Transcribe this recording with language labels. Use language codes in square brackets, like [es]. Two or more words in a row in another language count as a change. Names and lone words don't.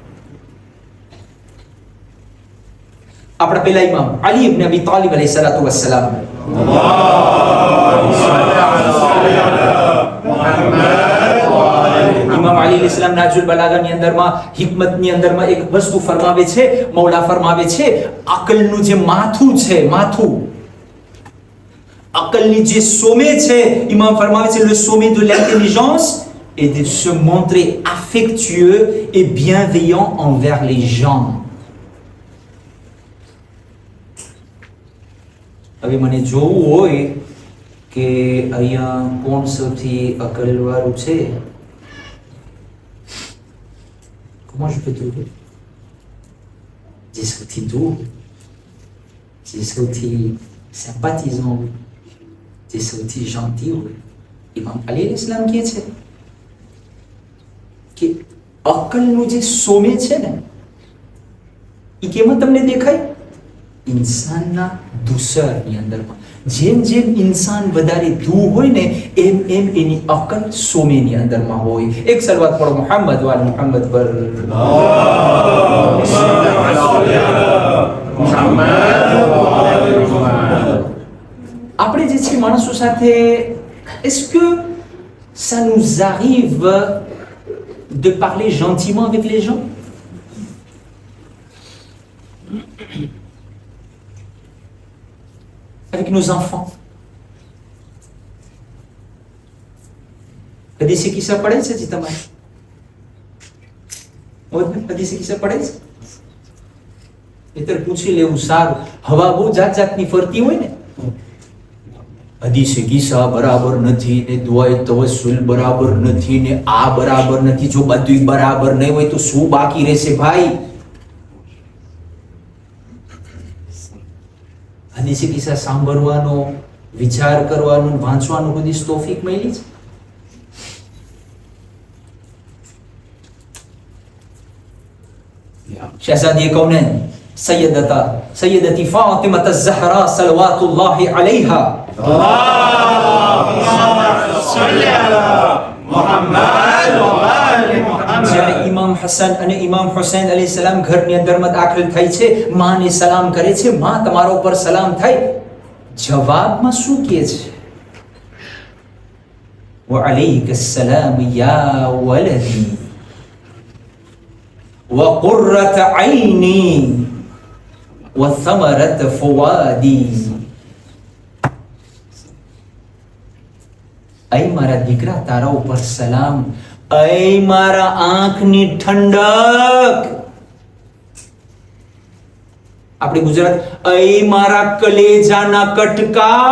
[gu] આપણા પેલા ઇમામ અલી ઇબ્ન અબી તાલિબ [ar] عليه الصلاة والسلام, [gu] ઇમામ અલી [ar] عليه السلام [gu] નાજુલ બલાગાની અંદરમાં હિકમતની અંદરમાં એક વસ્તુ ફરમાવે છે. મૌલા ફરમાવે છે અકલનું જે માથું છે, અકલની જે સોમે છે, ઇમામ ફરમાવે છે [fr] le sommet de l'intelligence est de se montrer affectueux et bienveillant envers les gens. [gu] હવે મને જોવું હોય કે અહીંયા કોણ સૌથી અકલવાળું છે, [fr] comment je peux trouver? [gu] જે સૌથી doux, જે સૌથી sympathisant, જે સૌથી gentil હોય. ઇમામ અલી [ar] عليه السلام [gu] કહે છે કે અકલનું જે સોમે છે ને એ કેમાં તમને દેખાય? ઇન્સાનના દુસરની અંદરમાં. જેમ જેમ ઇન્સાન વધારે દૂર હોય ને એમ એમ એની અકલ સોમેની અંદરમાં હોય. એક સલવાત પઢો મુહમ્મદ વાલે મુહમ્મદ પર. આપણે જે છે માણસો સાથે, [fr] est-ce que ça nous arrive de parler gentiment avec les gens? Avec nos enfants. [gu] કદી સે કિસ્સા પડે છે જી તમારે? કદી સે કિસ્સા પડે છે? મિત્ર પૂછી લેવું સારું. હવા બહુ જાત જાતની ફરતી હોય ને, હદીસે કિસ્સા બરાબર નથી ને દુઆએ તવસ્સુલ બરાબર નથી ને આ બરાબર નથી. જો બધું બરાબર નહીં હોય તો શું બાકી રહેશે ભાઈ? હદીસે કિસ્સા સાંભળવાનો, વિચાર કરવાનો, વાંચવાનો કદી તૌફીક મળી છે? शहजादी कौनैन सैयदती फातिमा ज़हरा [ar] صلوات الله عليها [gu] જ્યારે ઇમામ હસન અને ઇમામ હુસૈન [ar] عليه السلام [gu] ઘરની અંદરમાં દાખલ થાય છે, માને સલામ કરે છે, માં તમારા ઉપર સલામ થાય. જવાબમાં શું કહે છે? [ar] وعليك السلام يا ولدي وقرة عيني وثمرة فؤادي. [gu] ઐ મારા દીકરા તારા ઉપર સલામ, ઐ મારા આંખની ઠંડક. આપણી ગુજરાત, ઐ મારા કલેજાના કટકા.